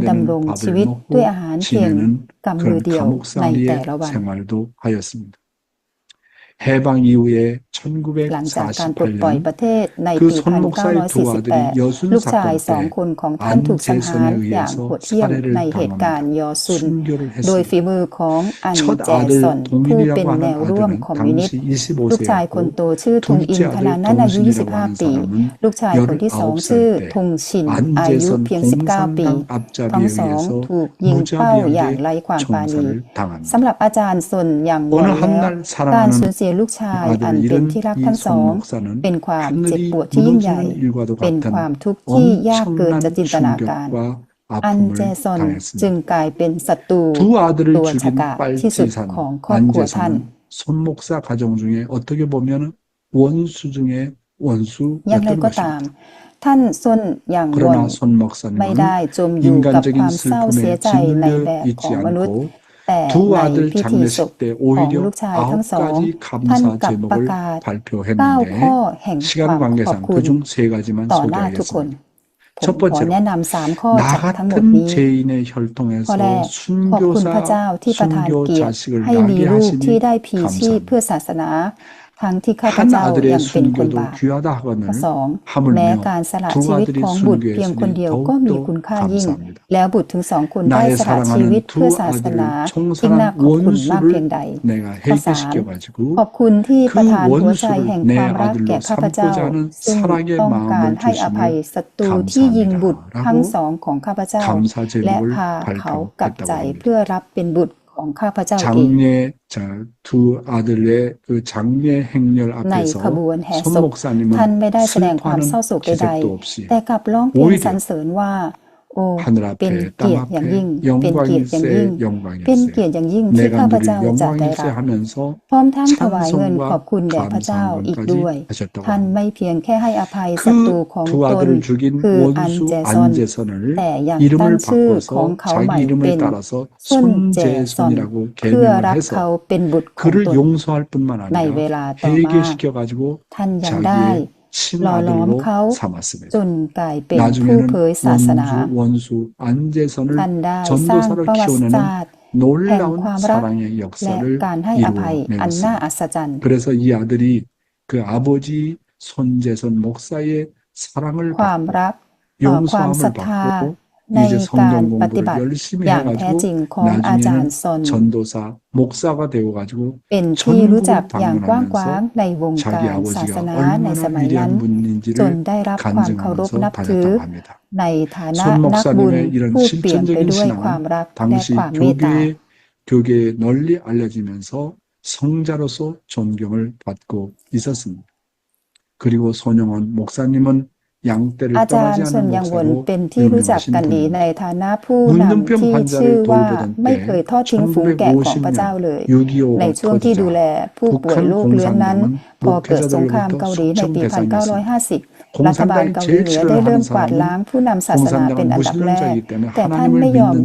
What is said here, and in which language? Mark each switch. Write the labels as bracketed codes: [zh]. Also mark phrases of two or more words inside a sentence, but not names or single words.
[th] ำรงชี [ko] 밥을 [th] วิตด้วย [ko] 먹고 [th] อาหารเพียง [ko] 지내는 [th] กำมือ [ko] 그런 [th] เดียวใน [ko] 감옥살이의 [th] แต่ละวัน [ko] 생활도 하였습니다. 해방 이후에 [th] หลังจากการปลดปล่อยประ [ko] 1948년 [th] เทศใน [ko] 그 [th] ปี [ko] 손 목사의 두 아들이 [th] 1948 [ko] 여순 [th] ลูกชาย [ko] 사건 [th] สอง [ko] 때 [th] คนของท่านถูกสังหาร [ko] 안제선에 [th] อย่าง [ko] 의해서 [th] โหดเหี้ยม [ko] 살해를 [th] ในเหตุการณ์ [ko] 당합니다. [th] ยอซุน [ko] 순교를 [th] โดยฝี [ko] 했습니다. [th] มือของอัน [ko] 첫 [th] แจซอน [ko] 아들 [th] ผู้เป็น [ko] 동인이라고 [th] แน [ko] 하는 [th] วร่วม [ko] 아들은 [th] คอมมิวนิส [ko] 당시 [th] ต์ลูกชายคน [ko] 25세였고 [th] โตชื่อทงอิน [ko] 둘째 [th] ขณะ [ko] 아들 [th] นั้นอายุ [ko] 동신이라고 하는 [th] 25 ปี [ko] 사람은 [th] ลูกชายคนที่สองชื่อทง [ko] 19살 [th] ชิน [ko] 때 [th] อายุ [ko] 안제선 [th] เพียง 19 ปี [ko] 공산당 [th] ทั้ง [ko] 앞잡이에 [th] สอง [ko] 의해서 [th] ถูกยิงเป้าอย่างไร้ [ko] 무자비하게 [th] ความปราณี [ko] 총살을 당합니다. [th] สำหรับอาจารย์ซนอย่างบ่อย [ko] 어느 [th] แล้ว [ko] 한날 [th] การ [ko] 사랑하는 [th] สูญเสียลูกชายอัน [ko] 아들을 [th] เป็น [ko] 잃은 [th] ที่รัก [ko] 이 [th] ทั้งสอง [ko] 손 목사는 [th] เป็นความเจ็บ [ko] 하늘이 [th] ปวดที่ยิ่งใหญ่ [ko] 무너지는 일과도 [th] เป็นค [ko] 같은 [th] วามทุกข์ที่ยากเกินจะ [ko] 엄청난 [th] จินตนาการ [ko] 충격과 [th] อันเจ [ko] 아픔을 [th] ซอนจึง [ko] 당했습니다. [th] กลายเป็นศัตรู [ko] 두 아들을 [th] ตัวฉ [ko] 죽인 [th] กาจที่สุด [ko] 빨치산 [th] ของครอบครัวท่าน [ko] 안제선은 손 목사 가정 중에 어떻게 보면 원수 중에 [th] อย่างไร [ko] 원수였던 [th] ก็ตาม [ko] 것입니다. [th] ท่านซนอย่างวอน [ko] 그러나 손 [th] ไม่ [ko] 목사님은 [th] ได้จมอยู่กับค [ko] 인간적인 [th] วามเศร้าเสีย [ko] 슬픔에 [th] ใจในแบบ [ko] 짓눌려 [th] ของ [ko] 있지 [th] มนุษย์ [ko] 않고 [th] แต่ [ko] 두 [th] ใน [ko] 아들 [th] พิธีศพ [ko] 장례식 때 [th] ของ [ko] 오히려 [th] ลูกชายทั้งสอง [ko] 9가지 [th] ท่าน [ko] 감사 [th] กลับประ [ko] 제목을 [th] กาศ 9 [ko] 발표했는데 [th] ข้อแห่งควา [ko] 시간 [th] มขอบ [ko] 관계상 [th] คุณ [ko] 그중 3가지만 [th] ต่อหน้าทุกคน [ko] 소개하겠습니다. [th] ผม [ko] 첫 [th] ขอ [ko] 번째로 [th] แนะนำ3 ข้อ [ko] 나 [th] จากทั้งหมด [ko] 같은 [th] นี้ [ko] 죄인의 [th] ข้อ [ko] 혈통에서 [th] แรกขอบคุณพระเจ้าที่ประทาน [ko] 순교 [th] เกียรติ [ko] 자식을 [th] ให้มี [ko] 낳게 [th] ลูกที่ [ko] 하시니 [th] ได้พลีชีพ [ko] 감사합니다. [th] เพื่อศาสนาทั้งที่ข้าพ [ko] 한 [th] เจ้า [ko] 아들의 [th] ยังเป็นคน [ko] 순교도 [th] บาป [ko] 귀하다 [th] ข้อ [ko] 하거늘 [th] 2 แม้ [ko] 하물며 [th] การสละ [ko] 두 [th] ชีวิต [ko] 아들이 [th] ของบุตรเพียงคน [ko] 순교했으니 [th] เดียวก็มี [ko] 더욱더 [th] คุณค่ายิ่ง [ko] 감사합니다. [th] แล้วบุตรถึง2 คนได้ [ko] 나의 [th] สละชีวิต [ko] 사랑하는 [th] เพื่อ [ko] 두 [th] ศาสนา [ko] 아들을 [th] ยิ่งน่า [ko] 총살한 [th] ขอบคุณมากเพียงใด [ko] 원수를 내가 [th] ข้อ [ko] 해결시켜가지고 [th] 3 ขอบคุณที่ประทาน [ko] 그 [th] หัวใจแห่ง [ko] 원수를 [th] ควา [ko] 내 [th] มรักแก่ [ko] 아들로 [th] ข้าพเจ้า [ko] 삼고자 하는 [th] ซึ่ง [ko] 사랑의 [th] ต้องการ [ko] 마음을 [th] ให้อภัย [ko] 주심을 [th] ศัตรูที่ยิงบุตรทั้ง [ko] 감사합니다. [th] สองของข้าพเจ้า [ko] 감사 [th] และ [ko] 제목을 [th] พาเขากลับใจ [ko] 발표했다고 [th] เพื่อ [ko] 합니다. [th] รับเป็นบุตรของข้าพเจ้าเอง [ko] 장례 두 아들의 그 장례 행렬 [th] ใน [ko] 앞에서 [th] ขบวนแห่ [ko] 손 [th] ศพ [ko] 목사님은 [th] ท่านไม่ได้แสดงความ [ko] 슬퍼하는 [th] เศร้าโศกใด [ko] 기색도 없이 [th] ๆแต่กลับร้องเพลง [ko] 오히려 [th] สรรเสริญว่า โอ้ [ko] 하늘 [th] เป็น [ko] 앞에 [th] เกียร [ko] 땅 [th] ติอย่างยิ่ง [ko] 앞에 [th] เป็นเกียรติอย่างยิ่ง [ko] 영광일세 [th] เป็นเกียรติอย่างยิ่งที่ [ko] 내가 [th] ข้าพ [ko] 누릴 [th] เจ้าจะได้ [ko] 영광일세 [th] รับ [ko] 하면서 [th] พร้อมทั้งถวายเงินขอบ [ko] 찬송과 [th] คุณแด่พระเจ้าอีกด้วย [ko] 감사함까지 하셨다고 [th] ท่าน [ko] 합니다. [th] ไม่เพียงแค่ให้อภัยศัตรูของ [ko] 그 [th] ต [ko] 두 [th] น [ko] 아들을 죽인 [th] คืออัน [ko] 원수 [th] เจซอน [ko] 안제선을 [th] แต่ยังตั้ง [ko] 이름을 [th] ชื่อของ [ko] 바꿔서 [th] เขาใหม่ [ko] 자기 [th] เป็ [ko] 이름을 [th] น [ko] 따라서 [th] ซุนเจซอน [ko] 손제선이라고 [th] เพื่อ [ko] 개명을 [th] รับเขา [ko] 해서 [th] เป็นบุตรของ [ko] 그를 [th] ตน [ko] 용서할 뿐만 [th] ในเว [ko] 아니라 [th] ลาต่อมา [ko] 회개시켜가지고 [th] ท่านยังได้ [ko] 자기의 [th] หล่อหลอม [ko] 친아들로 [th] เขา [ko] 삼았습니다. [th] จนกลายเป็นผู้ [ko] 나중에는 [th] เผยศาสนา [ko] 원수 안제선을 [th] ท่านได้สร้าง [ko] 전도사로 [th] ประวัติ [ko] 키워내는 [th] ศาสตร์ [ko] 놀라운 [th] 행ความ [ko] 사랑의 [th] และ [ko] 역사를 [th] การให้อภัยอันน่า [ko] 이루어내었습니다. [th] อัศจรรย์ [ko] 그래서 이 아들이 그 아버지 손재선 목사의 사랑을 [th] ความ [ko] 받고 [th] รักความศรัท [ko] 용서함을 [th] ธา [ko] 받고 [th] ใน [ko] 이제 [th] การ [ko] 성경 [th] ปฏิบัติ [ko] 공부를 열심히 [th] อย่างแท้จริง [ko] 해가지고 [th] ของอาจารย์ [ko] 나중에는 [th] ซน [ko] 전도사 목사가 되어가지고 [th] เป็นที่รู้จักอย่างกว้างขวาง [ko] 전국을 [th] ในวง [ko] 자기 [th] การศาส [ko] 아버지가 [th] นาในส [ko] 얼마나 [th] มัยนั้น [ko] 위대한 분인지를 [th] จนได้รับความเคารพ [ko] 간증하면서 [th] นับถือ [ko] 다녔다고 합니다. [th] ในฐานะ [ko] 손 [th] นักบุญ [ko] 목사님의 이런 [th] ผู้เปลี่ยนไป [ko] 실천적인 [th] ด้วยความ [ko] 신앙은 [th] รักและ [ko] 당시 [th] ความเมตตา [ko] 교계에 널리 알려지면서 성자로서 존경을 받고 있었습니다. 그리고 손영원 목사님은 양떼를 [th] อาจาร [ko] 떠나지 [th] ย์ส่วน [ko] 않는 [th] ยังวน [ko] 목사로 [th] เป็นที่รู้จักกันดี [ko] 유명하신 [th] ใน [ko] 분입니다. [th] ฐานะผู้นำ [ko] 문둥병 [th] ที่ชื่อ [ko] 환자를 [th] ว่า [ko] 돌보던 [th] ไม่เคย [ko] 때 [th] ทอดทิ้งฝูงแกะของพระเจ้าเลย ใน [ko] 6.25가 [th] ช่วงที่ดูแล [ko] 터지자 [th] ผู้ป่วยโรคเรื้อนนั้น พอเกิดสงครามเกาหลีในปี 1950 รัฐบาลเกาหลีเหนือได้เริ่มกวาดล้างผู้นำศาสนาเป็นอันดับแรก แต่ท่านไม่ยอม